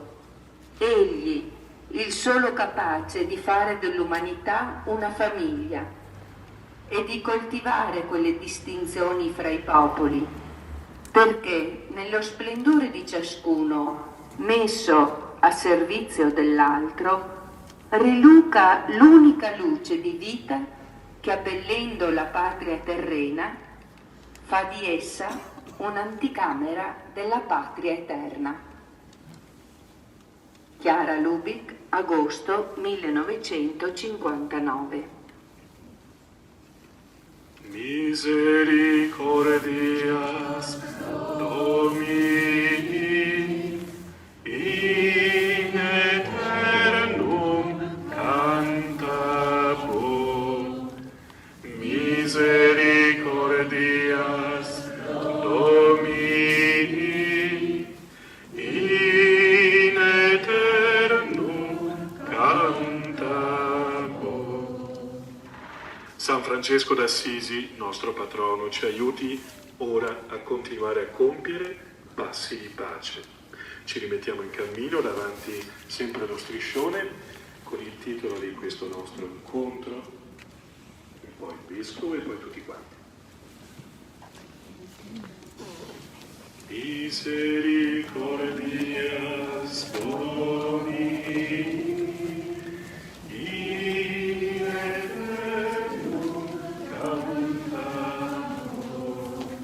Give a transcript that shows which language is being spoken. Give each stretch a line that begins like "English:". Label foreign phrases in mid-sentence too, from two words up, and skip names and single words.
Italian: Egli, il solo capace di fare dell'umanità una famiglia, e di coltivare quelle distinzioni fra i popoli, perché nello splendore di ciascuno, messo a servizio dell'altro, riluca l'unica luce di vita che, abbellendo la patria terrena, fa di essa un'anticamera della patria eterna. Chiara Lubich, agosto 1959.
Latin: Misericordias Domini in aeternum cantabo. Misericordias Domini in aeternum cantabo.
Italian: San Francesco d'Assisi, nostro patrono, ci aiuti ora a continuare a compiere passi di pace. Ci rimettiamo in cammino davanti sempre allo striscione con il titolo di questo nostro incontro, e poi il vescovo e poi tutti quanti.
Latin: Misericordias Domini in aeternum cantabo.